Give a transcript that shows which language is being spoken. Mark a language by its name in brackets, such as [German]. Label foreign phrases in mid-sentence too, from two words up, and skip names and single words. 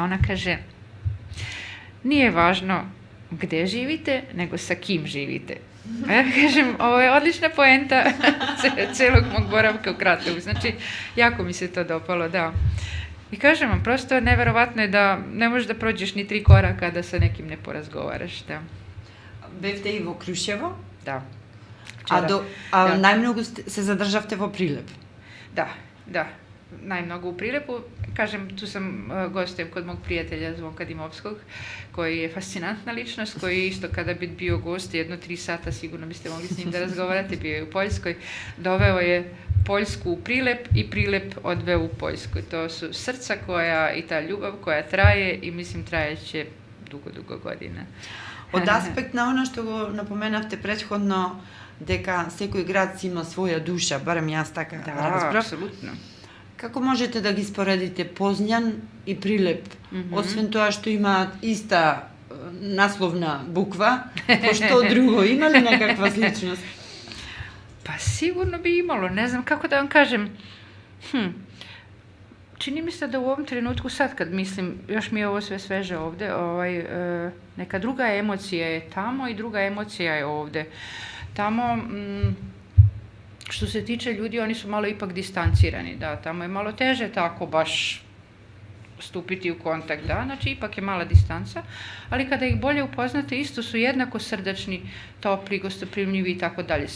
[Serbian] Ona kaže, nije važno gde živite, nego sa kim živite. A ja kažem, ovo je odlična poenta celog mog boravka u Kratovu. Znači, jako mi se to dopalo, da. I kažem vam, prosto neverovatno je da ne možeš da prođeš ni 3 koraka da sa nekim ne porazgovaraš, da. [Macedonian] Бевте и во Крушево? [Serbian] Da. [Macedonian] А најмногу се задржавте во Прилеп? [Serbian] Da. Najmnogo u Prilepu. Kažem, tu sam gostujem kod mog prijatelja Zvonka Dimovskog, koji je fascinantna ličnost, koji isto kada bi bio gost 3 sata, sigurno biste mogli s njim da razgovarate, bio je u Poljskoj, doveo je Poljsku u Prilep i Prilep odveo u Poljsku. To su srca koja i ta ljubav koja traje i mislim trajeće dugo godina. [Macedonian] Од аспект на оно што го напоменавте претходно, дека секој град си има своја душа, барем јас така разбрав. Апсолутно. Како можете да ги споредите Позњан и Прилеп, освен тоа што имаат иста насловна буква, што друго, има ли некаква сличност? [Serbian] Pa sigurno bi imalo, ne znam kako da vam kažem. Čini mi se da u ovom trenutku, sad kad mislim, još mi je ovo sve sveže ovde, neka druga emocija je tamo i druga emocija je ovde. Tamo, što se tiče ljudi, oni su malo ipak distancirani, da, tamo je malo teže tako baš stupiti u kontakt, da, znači ipak je mala distanca, ali kada ih bolje upoznate, isto su jednako srdačni, topli, gostoprimljivi i tako dalje.